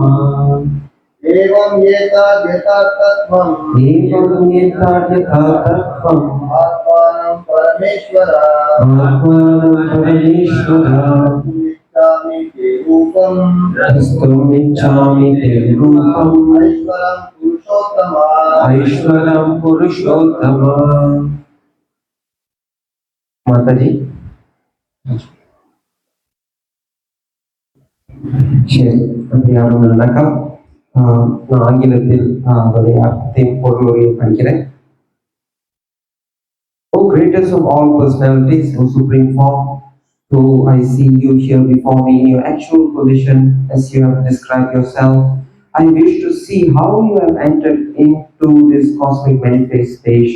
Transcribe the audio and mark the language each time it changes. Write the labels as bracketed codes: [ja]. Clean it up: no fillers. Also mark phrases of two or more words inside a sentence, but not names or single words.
[sa] एवं यथा तत्त्वम् आत्मानं परमेश्वर इच्छामि ते रूपम् द्रष्टुम् इच्छामि ते रूपम् ऐश्वरं पुरुषोत्तम। [ta] माताजी சரி அப்படியான வணக்கம். நான் ஆங்கிலத்தில் அதோடைய அர்த்தத்தையும் பொருளையும் படிக்கிறேன். [en] O greatest of all personalities, O supreme form, though I see you here before me in your actual position as you have described yourself, I wish to see how you have entered into this cosmic manifestation.